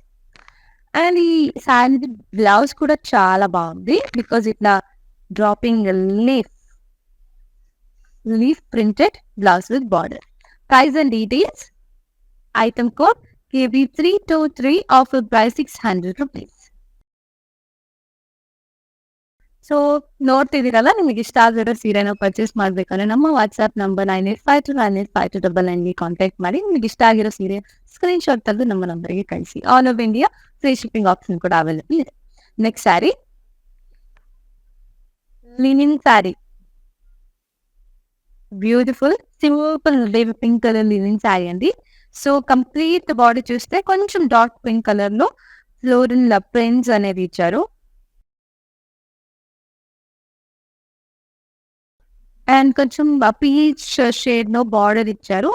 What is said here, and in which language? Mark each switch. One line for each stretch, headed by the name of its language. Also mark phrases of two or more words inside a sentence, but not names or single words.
Telugu: అండ్ ఈ
English: saree blouse
Telugu: కూడా చాలా బాగుంది.
English: because ఇట్లా draping leaf printed blouse with border. price and details. item code KB323, offer price 600 rupees.
Kannada: ಸೊ ನೋಡ್ತಿದ್ದೀರಲ್ಲ, ನಿಮಗೆ ಇಷ್ಟ ಆಗಿರೋ ಸೀರೆನ ಪರ್ಚೇಸ್ ಮಾಡ್ಬೇಕಂದ್ರೆ ನಮ್ಮ ವಾಟ್ಸ್ಆಪ್ ನಂಬರ್ 9852985299 ಕಾಂಟ್ಯಾಕ್ಟ್ ಮಾಡಿ. ನಿಮಗೆ ಇಷ್ಟ ಆಗಿರೋ ಸೀರೆ
English: screen shot
Kannada: ತೆಗೆದು ನಮ್ಮ ನಂಬರ್ಗೆ ಕಳಿಸಿ.
English: all over India free shipping option
Kannada: ಕೂಡ ಅವೈಲೇಬಲ್ ಇದೆ.
English: next saree linen saree. beautiful simple baby pink colour linen saree అండి.
Telugu: సో
English: complete body
Telugu: చూస్తే కొంచెం
English: dark pink colour
Telugu: లో
English: floral prints
Telugu: అనేది ఇచ్చారు. అండ్ కొంచెం
English: peach shade
Telugu: లో బార్డర్ ఇచ్చారు.